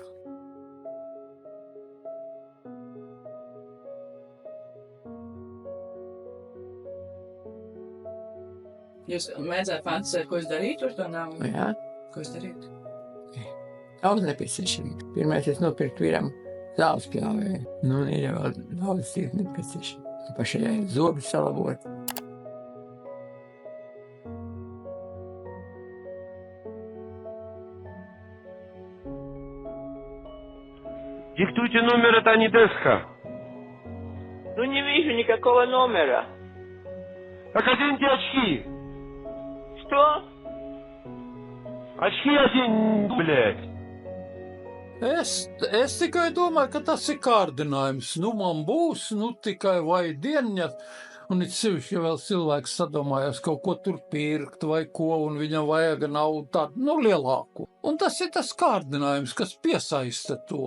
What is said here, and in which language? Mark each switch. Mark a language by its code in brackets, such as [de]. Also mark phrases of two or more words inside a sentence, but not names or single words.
[lv] Jūs mēdzētu fantasēt, ko jūs darītu ar to naudu? Jā. Ko jūs darītu? Daudz nepieciešami. Pirmais es nopirku vīram zāles pļāvēju. Nu, ir jau daudz ciet nepieciešami. Pašai zobi salabot. [ru] Диктуйте номер, это Анидеска. Ну, не вижу никакого номера. Так оденьте очки. Что? Очки одень, блядь. [lv] Es tikai domāju, ka tas ir kārdinājums. Nu, man būs, nu, tikai vai dieniņa, un it sevišķi, ja vēl cilvēks sadomājās kaut ko tur pirkt vai ko, un viņam vajag naudu tādu, nu, lielāku. Un tas ir tas kārdinājums, kas piesaista to.